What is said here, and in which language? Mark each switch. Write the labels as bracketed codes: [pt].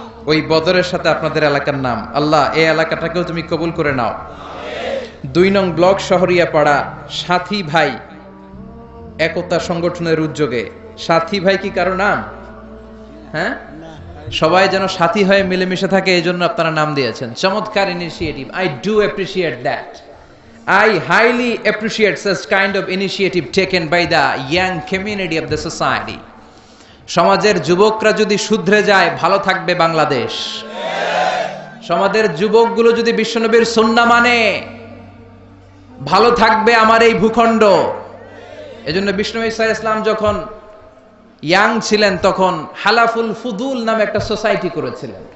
[bn] ওই বদরের সাথে আপনাদের এলাকার নাম। আল্লাহ এই এলাকাটাকেও তুমি কবুল করে নাও। 2 নং ব্লক, শহরিয়া পাড়া, সাথী ভাই একতা সংগঠনের উদ্যোগে। সাথী ভাই কি কারো নাম? হ্যাঁ, সবাই যেন সাথী হয়ে মিলেমিশে থাকে, এই জন্য আপনারা নাম দিয়েছেন। চমৎকার initiative. [en] I do appreciate that. I highly appreciate such kind of initiative taken by the young community of the society. [bn] সমাজের যুবকরা যদি শুধরে যায় ভালো থাকবে বাংলাদেশ। সমাজের যুবকগুলো যদি বিশ্বনবীর সুন্নাহ মানে ভালো থাকবে আমার এই ভূখণ্ড। এজন্য বিশ্বনবী সাল্লাল্লাহু আলাইহি ওয়াসাল্লাম যখন ইয়াং ছিলেন তখন হালাফুল ফুদুল নামে একটা সোসাইটি করেছিলেন।